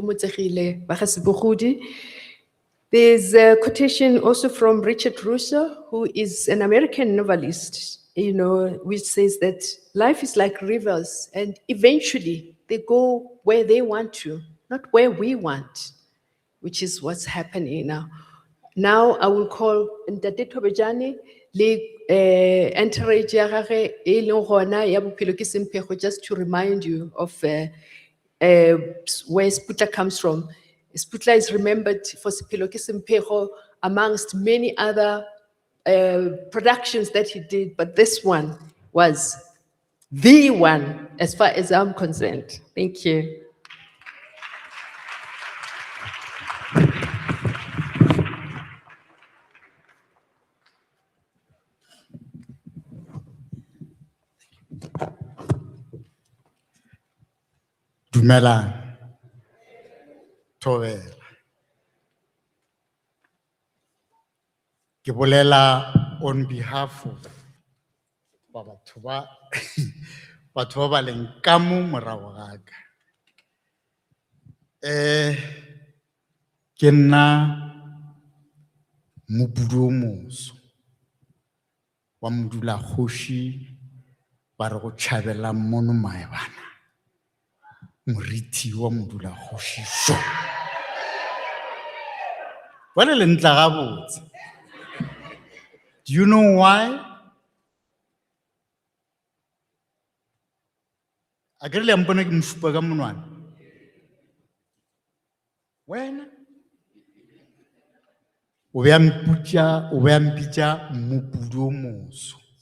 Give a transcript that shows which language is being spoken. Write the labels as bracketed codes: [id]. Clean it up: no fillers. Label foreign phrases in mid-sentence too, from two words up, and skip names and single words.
[en] There's a quotation also from Richard Russo, who is an American novelist, which says that life is like rivers and eventually they go where they want to, not where we want, which is what's happening now. [nso] Now I will call Ntate Thobejane le entourage ya gagwe e leng gona ya Bophelo ke Semphego, [en] just to remind you of where Seputla comes from. Seputla is remembered for Bophelo ke Semphego amongst many other productions that he did, but this one was the one as far as I'm concerned. Thank you. [nso] Dumelang. Thobela. Ke bolela [en] on behalf of [nso] batho ba leng ka mo morago ga ka. Ke nna mopudu o moso wa modulakgoši ba re go tšhabela mono maebana moriti wa modulagoši so jwale le ntla gabotse. [en] Do you know why? [nso] A ke re le mpone ke mosupa ka monwana wena o be a mpitša mmopudi o moso.